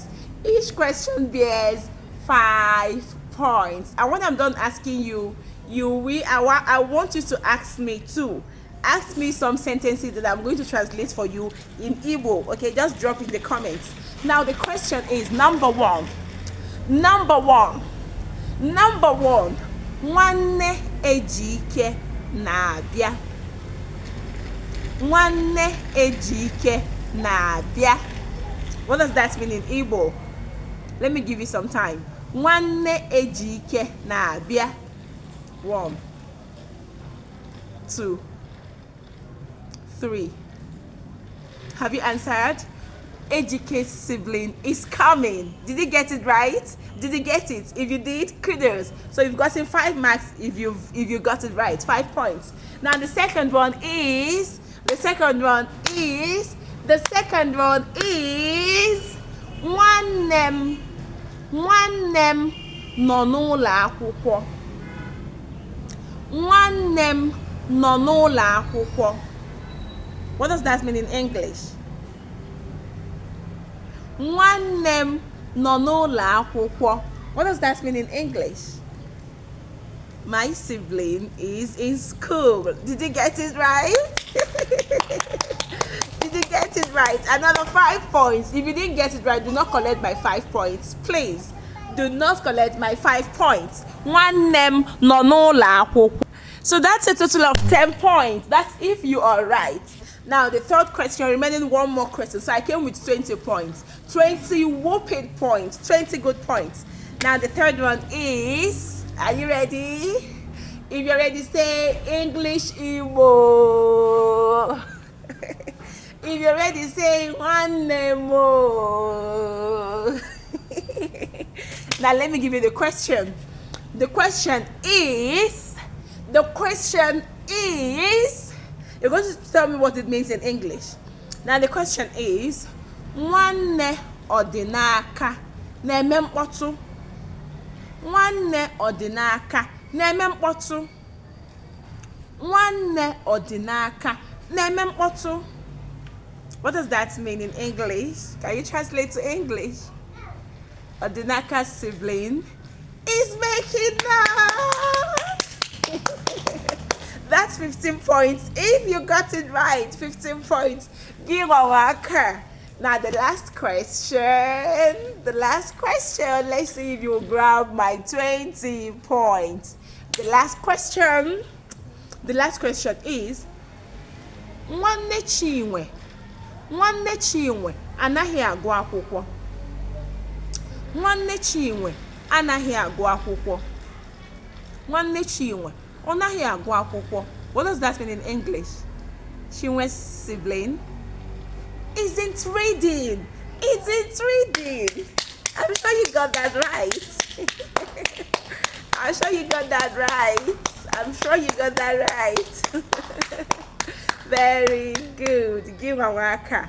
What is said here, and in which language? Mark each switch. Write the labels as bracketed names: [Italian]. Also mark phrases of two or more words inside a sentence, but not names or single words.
[English] Each question bears 5 points. And when I'm done asking you, I want you to ask me too. Ask me some sentences that I'm going to translate for you in Igbo. Okay, just drop in the comments. Now the question is number one. [Igbo] Nwanne ejike na-abịa. Nwanne ejike na-abịa. [English] What does that mean in Igbo? Let me give you some time. [Igbo] Nwanne ejike na-abịa. 1, 2, 3. [English] Have you answered? Ejike's sibling is coming. Did you get it right? Did you get it? If you did, kudos. So you've gotten 5 marks if you got it right. 5 points. Now the second one is [Igbo] nwanne m nọ n'ụlọ akwụkwọ. Nwanne m nọ n'ụlọ akwụkwọ. [English] What does that mean in English? [Igbo] Nwanne m nọ n'ụlọ akwụkwọ. [English] What does that mean in English? My sibling is in school. Did you get it right? Did you get it right? Another 5 points. If you didn't get it right, do not collect my 5 points. Please, do not collect my 5 points. [Igbo] Nwanne m nọ n'ụlọ akwụkwọ. [English] So that's a total of 10 points. That's if you are right. Now the third question, remaining one more question. So I came with 20 points. 20 whooping points. 20 good points. Now the third one is, are you ready? If you're ready, say English Igbo. If you're ready, say [Igbo] nwanne mo. [English] Now let me give you the question. The question is, you're going to tell me what it means in English. Now the question is, [Igbo] nwanne ọdịnaka na-eme mkpọtụ. Nwanne ọdịnaka na-eme mkpọtụ. Nwanne ọdịnaka na-eme mkpọtụ. [English] What does that mean in English? Can you translate to English? Ọdịnaka's sibling is making noise. That's 15 points. If you got it right, 15 points. Give a waka. Now the last question. Let's see if you grab my 20 points. The last question is [Igbo] nwanne Chinwe anaghị agụ akwụkwọ. Nwanne Chinwe anaghị agụ akwụkwọ. Nwanne Chinwe ọ naghị agụ akwụkwọ. [English] What does that mean in English? Chinwe's sibling isn't reading. I'm sure you got that right. Very good. Give a waka.